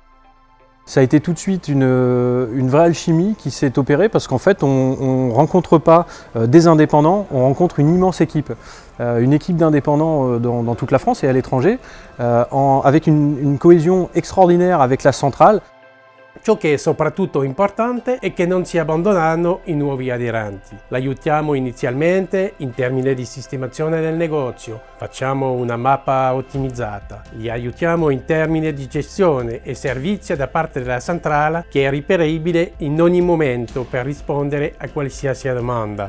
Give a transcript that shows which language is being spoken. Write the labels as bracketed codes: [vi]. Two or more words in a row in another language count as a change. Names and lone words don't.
[fr] Ça a été tout de suite une vraie alchimie qui s'est opérée parce qu'en fait on ne rencontre pas des indépendants, on rencontre une immense équipe. Une équipe d'indépendants dans toute la France et à l'étranger, avec une cohésion extraordinaire avec la centrale. [it] Ciò che è soprattutto importante è che non si abbandonano i nuovi aderenti. L'aiutiamo inizialmente in termini di sistemazione del negozio, facciamo una mappa ottimizzata. Li aiutiamo in termini di gestione e servizio da parte della centrale che è reperibile in ogni momento per rispondere a qualsiasi domanda.